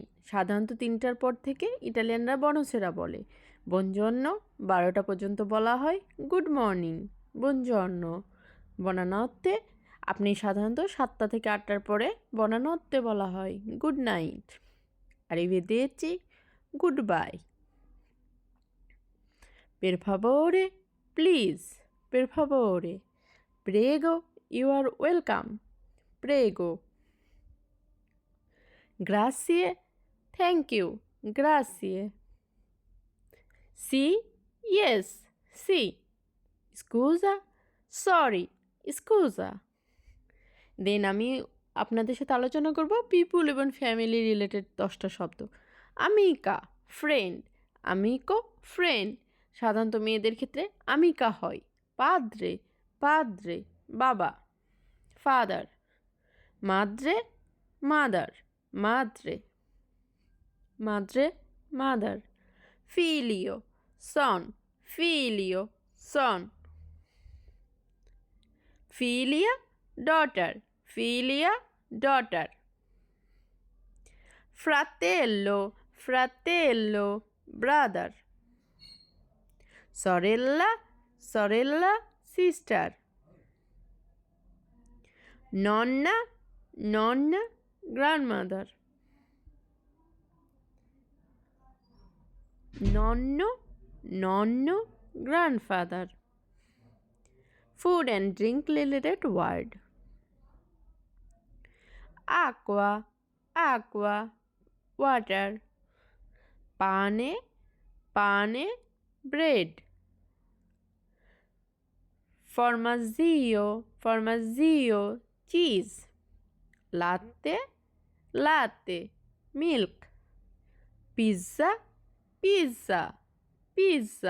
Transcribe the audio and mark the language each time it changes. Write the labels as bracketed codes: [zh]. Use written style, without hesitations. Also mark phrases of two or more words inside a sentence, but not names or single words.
[bn] সাধারণত 3টার পর থেকে ইটালিয়ানরা বনসেরা বলে। বনজর্ন 12টা পর্যন্ত বলা হয় [en] good morning, [bn] বনজর্ন। বনানত্তে আপনি সাধারণত 7টা থেকে 8টার পরে বনানত্তে বলা হয় [en] good night. [it] আরিভেদেরচি, [en] good bye. [it] Per favore, প্লিজ, per favore, prego, [en] you are welcome, [it] prego. Grazie, [en] thank you, [it] grazie. Sì, yes, sì. Scusa, sorry, scusa. [bn] দেন আমি আপনাদের সাথে আলোচনা করব পিপুল এবং [en] family related [bn] 10টা শব্দ। [it] আমিকা, ফ্রেন্ড, আমিকো, ফ্রেন্ড। [bn] সাধারণত মেয়েদের ক্ষেত্রে আমিকা হয়। [it] padre, padre, [bn] বাবা, ফাদার। [it] মাদ্রে, মাদার, madre, madre, মাদার। ফিলিও, সন, ফিলিও, সন। ফিলিয়া, ডটার, filia, daughter. Fratello, fratello, brother. Sorella, sorella, sister. Nonna, nonna, grandmother. Nonno, nonno, [en] grandfather. Food and drink related word. [it] Aqua, aqua, water. Pane, pane, bread. Formaggio, formaggio, cheese. Latte, latte, milk. Pizza, pizza, pizza.